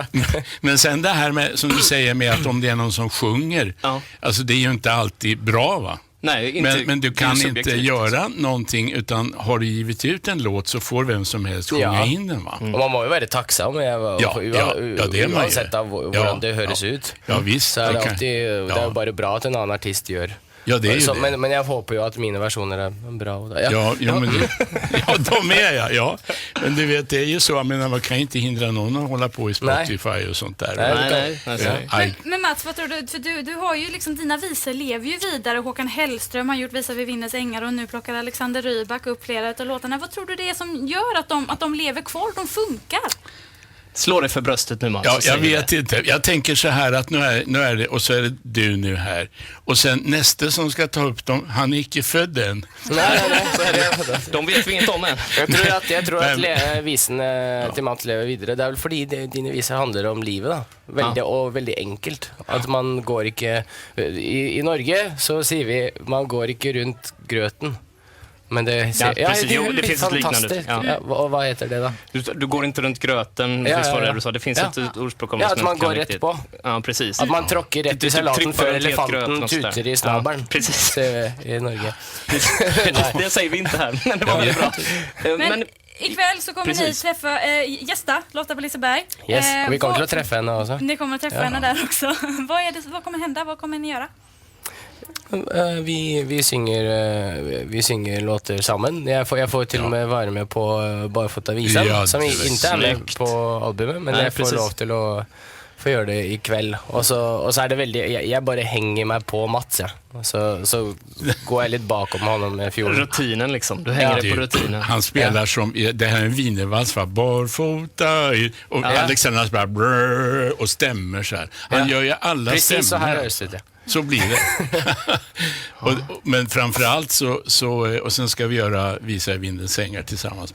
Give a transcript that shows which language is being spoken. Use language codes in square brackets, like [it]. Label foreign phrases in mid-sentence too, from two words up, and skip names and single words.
[sv] men sen det här med, som du säger med att om det är någon som sjunger, alltså det är ju inte alltid bra va? Nej, inte, Men du det är kan subjektivt. inte göra någonting utan har du givit ut en låt så får vem som helst sjunga in den va? [no] Och man må ju være takksom, [sv] det är man ju. [no] uansett av hvordan det høres ut. [sv] Ja visst. [no] Så er det kan- alltid, det er jo bare bra at en annen artist gjør. [sv] Ja, det är ju Så, det. men jag hoppas ju att mina versioner är bra. Ja, de är ja. Men du vet, det är ju så, jag menar, man kan inte hindra någon att hålla på i Spotify och sånt där. Nej. Men Mats, vad tror du? För du har ju liksom, dina visor lever ju vidare. Håkan Hellström har gjort Visa vid vindens ängar och nu plockar Alexander Rybak upp flera av låtarna. Vad tror du det är som gör att de lever kvar, de funkar? Slå dig för bröstet nu, Mats. Ja, och jag säg vet det. inte. Jag tänker så här att nu är det, och så är det du nu här. Och sen nästa som ska ta upp dem, han är icke född än. Nej, så är det. De vet vi inget om än. [no] Jeg tror at visene til Mats lever videre. Det er vel fordi dine viser handler om livet, da. Veldig enkelt. At man går ikke I Norge så sier vi man går ikke rundt grøten. Men det [sv] Ja, precis. Jo, det blir finns ett liknande. fantastiskt. Ja. Ja, och vad heter det då? Du går inte runt gröten, Ja, visst var det ja. du sa. Det finns ett ordspråk om Ja, det att som man jag inte går kan rätt riktigt. på. Ja, precis. Att man tråcker rätt i salaten för elefanten tuter i snabeln. Precis. I Norge. Det säger vi inte här, men det var väldigt bra. Men ikväll så kommer Precis. ni träffa gästa Lotta på Liseberg. Yes, och vi kommer till att träffa henne också. Ni kommer att träffa henne där också. Vad kommer hända? Vad kommer ni göra? [no] Vi synger låter sammen. Jeg får til og med være med på Barfota-visan, [sv] Ja, som [no] det er ikke er med [sv] snyggt. [no] på albumet, men Nei, jeg får [sv] precis. [no] lov til å få gjøre det i kveld. Og så er det veldig jeg bare henger meg på Mats, ja. [sv] Så går jeg litt bakom honom med fiolen. Rutinen liksom. Du hänger dig på rutinen. Han spelar som, det här är en wienervals, va? Barfota, och Alexander bara brrr, och stämmer så här. Han gör ju alla Precis så här stämmer. hörs det. Så blir det. Men framförallt så, och sen ska vi visa i vindens ängar tillsammans.